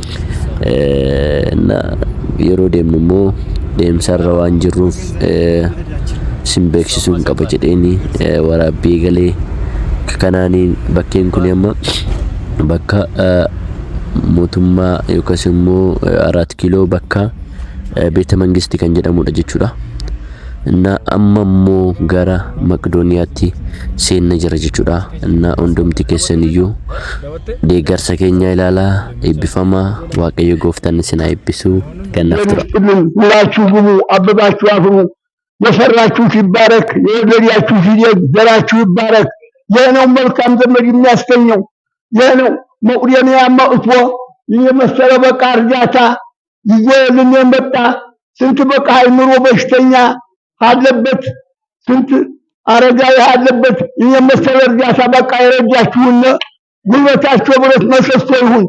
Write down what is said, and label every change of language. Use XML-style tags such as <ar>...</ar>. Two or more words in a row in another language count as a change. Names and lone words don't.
<om>Yeroo deemnu immoo deemsarra waan jirruuf sin beeksisuu hin qaba jedheeni waraabbii galee kanaaniin bakkeen kun amma bakka mootummaa yookaas immoo 4 kiiloo bakka beeta mangisti kan jedhamudha jechuudha. Na amma immoo gara Maqdooniyaatti seenna jira jechuudha. Na hundumti keessaniyyuu deeggarsa keenya ilaalaa eebbifamaa waaqayyo gooftaan isin haa eebbisu. Gannaaf tura.</om> <am>ሁላችሁ ግቡ፣ አበባችሁ አፍሩ። የሰራችሁት ይባረክ፣ የወለዳችሁት ይደግ፣ ዘራችሁ ይባረክ። ይህ ነው መልካም ዘመድ የሚያስገኘው። ይህ ነው መቁደንያ መጥቶ የመሰለ በቃ እርዳታ ይዞልን የመጣ ስንት በቃ አይምሮ በሽተኛ አለበት፣ ስንት አረጋዊ አለበት። የመሰለ እርዳታ በቃ የረዳችሁን ጉልበታችሁ ብረት መሰሶ ይሁን።</am>